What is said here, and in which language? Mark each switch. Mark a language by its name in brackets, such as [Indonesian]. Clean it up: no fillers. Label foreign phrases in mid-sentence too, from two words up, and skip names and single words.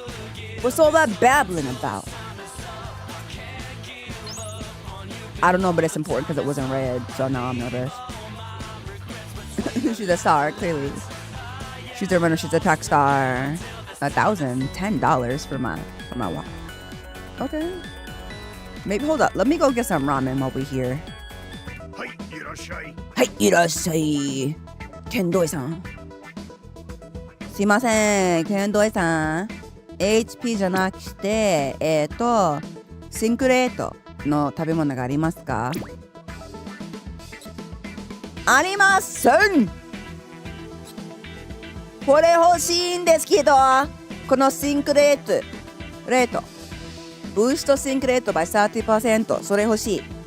[English] What's all that babbling about? I don't know, but it's important because it wasn't red, so now I'm nervous. She's a star, clearly. She's a runner, she's a track star. $1,010 for my watch. Okay. Maybe hold up. Let me go get some ramen while we're here. [Japanese] Hi, irashai. Hi, irashai. Kendoi-san. すいません、ケンドイさん。HP じゃなくて、シンクレートの食べ物がありますか？ありません。これ欲しいんですけど、このシンクレート、ブーストシンクレート by 30%、それ欲しい。